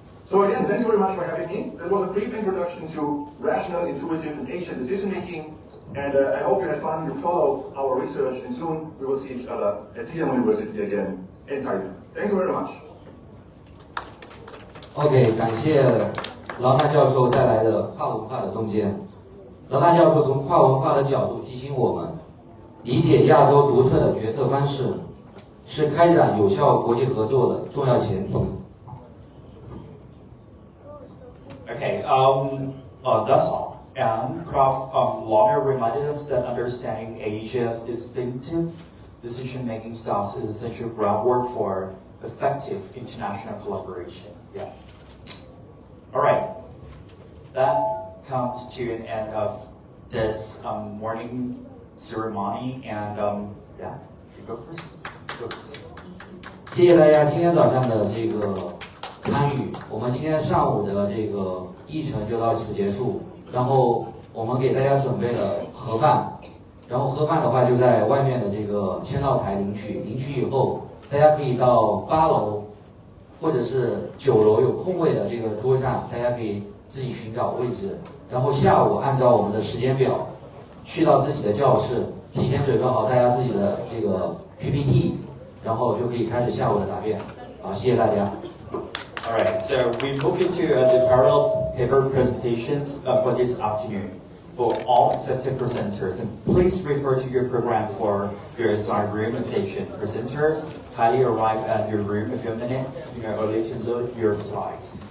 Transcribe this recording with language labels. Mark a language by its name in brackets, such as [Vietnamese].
[English] So again, thank you very much for having me. This was a brief introduction to rational, intuitive, and Asian decision-making, and I hope you had fun. You follow our research, and soon we will see each other at Siam University again in Thailand. Thank you very much. [Chinese] OK， 感谢劳纳教授带来的跨文化的洞见。劳纳教授从跨文化的角度提醒我们，理解亚洲独特的决策方式是开展有效国际合作的重要前提。 [English] Okay, that's all. And Prof. Launer reminded us that understanding Asia's distinctive decision-making styles is essential groundwork for effective international collaboration. Yeah. All right. That comes to an end of this morning ceremony, and yeah, you go first. Go first. [Chinese] 谢谢大家今天早上的这个参与。我们今天上午的这个议程就到此结束，然后我们给大家准备了盒饭，然后盒饭的话就在外面的这个签到台领取，领取以后大家可以到8楼或者是9楼有空位的这个桌上，大家可以自己寻找位置，然后下午按照我们的时间表去到自己的教室，提前准备好大家自己的这个 PPT， 然后就可以开始下午的答辩。好，谢谢大家。 [English] All right, so we move into the parallel paper presentations for this afternoon for all accepted presenters. And please refer to your program for your assigned room and station. Presenters, kindly arrive at your room a few minutes early to load your slides.